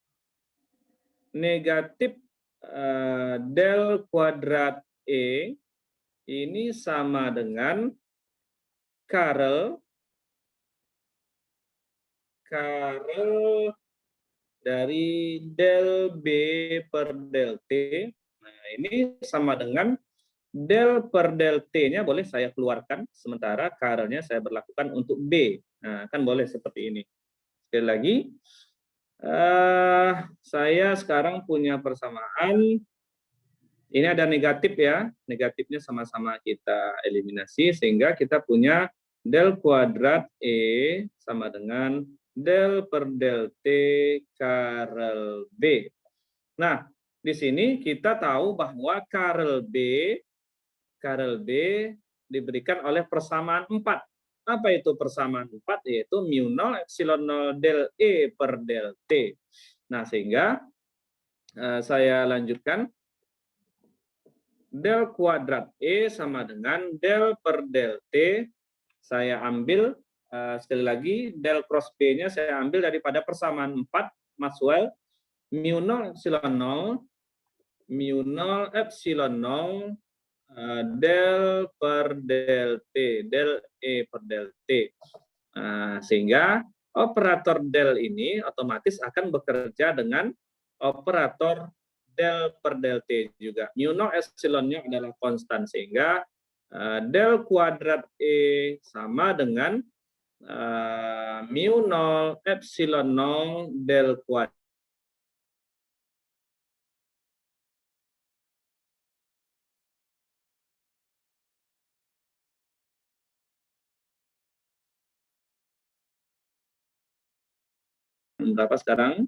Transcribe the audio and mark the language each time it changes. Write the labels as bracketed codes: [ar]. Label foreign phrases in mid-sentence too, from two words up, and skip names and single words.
[id] del kuadrat E ini sama dengan Karel dari del B per del T. Nah, ini sama dengan del per del T-nya boleh saya keluarkan, sementara karelnya saya berlakukan untuk B. Nah, kan boleh seperti ini. Sekali lagi, saya sekarang punya persamaan. Ini ada negatif ya, negatifnya sama-sama kita eliminasi, sehingga kita punya del kuadrat E sama dengan del per del T karel B. Nah, di sini kita tahu bahwa karel B diberikan oleh persamaan 4. Apa itu persamaan 4? Yaitu mu 0 epsilon 0 del E per del T. Nah, sehingga saya lanjutkan. Del kuadrat E sama dengan del per del T. Saya ambil, sekali lagi, del cross B-nya saya ambil daripada persamaan 4, Maxwell, mu 0 epsilon 0, del per del T, del E per del T. Sehingga operator del ini otomatis akan bekerja dengan operator del per del T juga. Mu 0 epsilonnya adalah konstan, sehingga del kuadrat E sama dengan mu 0 epsilon 0 del kuadrat. Berapa sekarang?